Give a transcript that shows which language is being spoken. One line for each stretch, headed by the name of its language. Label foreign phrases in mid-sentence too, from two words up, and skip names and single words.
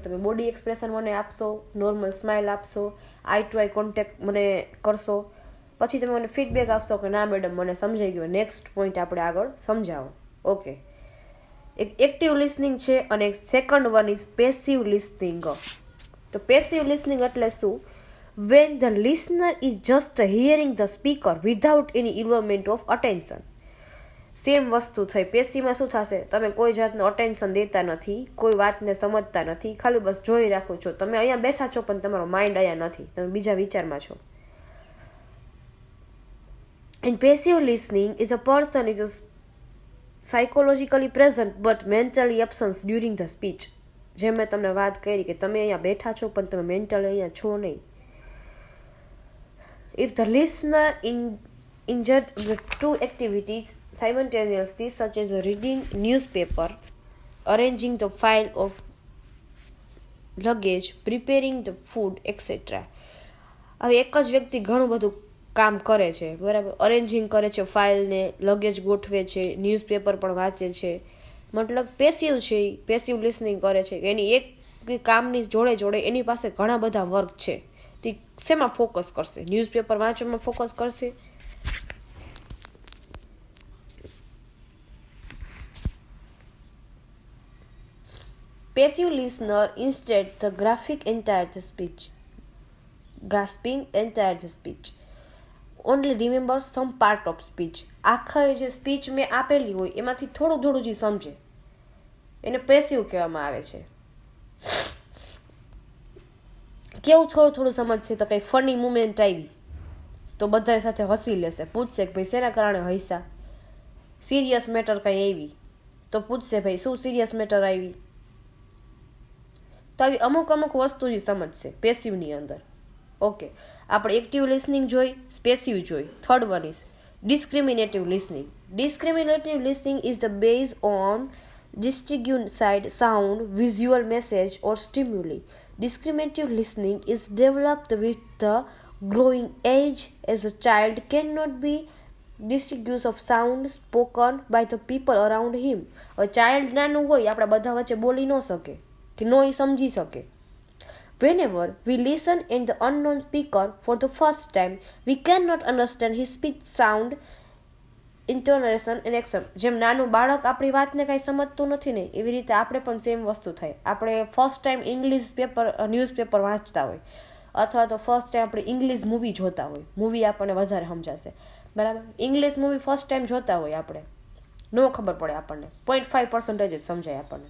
Gujarati: તમે
English: body expression
Gujarati: મને આપશો,
English: normal smile
Gujarati: આપશો,
English: eye to eye contact
Gujarati: મને કરશો, પછી તમે મને ફીડબેક આપશો કે ના મેડમ મને સમજાઈ ગયું,
English: next point
Gujarati: આપણે આગળ સમજાવો.
English: ઓકે, એક active listening
Gujarati: છે અને
English: second one is passive listening.
Gujarati: તો
English: passive listening
Gujarati: એટલે શું?
English: When the listener is just hearing the speaker without any involvement of attention.
Gujarati: સેમ વસ્તુ થઈ. પેસીમાં શું થશે? તમે કોઈ જાતનું અટેન્શન દેતા નથી, કોઈ વાતને સમજતા નથી, ખાલી બસ જોઈ રાખો છો. તમે અહીંયા બેઠા છો પણ તમારો માઇન્ડ અહીંયા નથી, તમે બીજા વિચારમાં છો.
English: In passive listening is a person is psychologically present but mentally absent during the speech.
Gujarati: જેમ મેં તમને વાત કરી કે તમે અહીંયા બેઠા છો પણ તમે મેન્ટલી અહીંયા છો નહીં.
English: If the listener engaged with two activities simultaneously, such as reading newspaper, arranging the file of luggage, preparing the food, etc.
Gujarati: હવે એક જ વ્યક્તિ ઘણું બધું કામ કરે છે, બરાબર? અરેન્જિંગ કરે છે ફાઇલને, લગેજ ગોઠવે છે, ન્યૂઝપેપર પણ વાંચે છે, મતલબ પેસિવ છે,
English: passive listening
Gujarati: કરે છે. એની એક કામની જોડે જોડે એની પાસે ઘણા બધા વર્ક છે. તે શેમાં ફોકસ કરશે? ન્યૂઝપેપર વાંચવામાં ફોકસ કરશે,
English: passive listener instead the graphic entire the speech, grasping entire the speech, only remember some part of speech.
Gujarati: આખા જે સ્પીચ મેં આપેલી હોય એમાંથી થોડું થોડું જ સમજે, એને પેસિવ કહેવામાં આવે છે. કેવું થોડું થોડું સમજશે? તો કંઈ
English: funny moment
Gujarati: આવી તો બધા સાથે હસી લેશે, પૂછશે કે ભાઈ શેના કારણે હસ્યા.
English: serious matter
Gujarati: કંઈ આવી તો પૂછશે ભાઈ શું
English: serious matter
Gujarati: આવી. તો આવી અમુક અમુક વસ્તુ જ સમજશે પેસિવની અંદર. ઓકે, આપણે
English: active listening
Gujarati: જોઈ, પેસિવ જોઈ.
English: third one is discriminative listening. Discriminative listening is the base on distinguished sound, visual message or stimuli. Discriminative listening is developed with the growing age as a child cannot be distinguished of sound spoken by the people around him. A child
Gujarati: નાનું હોય, આપણા બધા વચ્ચે બોલી ન શકે કે નો એ સમજી શકે.
English: Whenever we listen in the unknown speaker for the first time, we cannot understand his speech, sound, intonation and accent.
Gujarati: જેમ નાનું બાળક આપણી વાતને કાંઈ સમજતું નથી ને, એવી રીતે આપણે પણ સેમ વસ્તુ થાય. આપણે
English: first time English newspaper
Gujarati: વાંચતા હોય અથવા તો
English: first time
Gujarati: આપણે
English: English movie
Gujarati: જોતા હોય, મૂવી આપણને વધારે સમજાશે, બરાબર?
English: English movie first time
Gujarati: જોતા હોય આપણે, નો ખબર પડે આપણને, 0.5% જ સમજાય આપણને.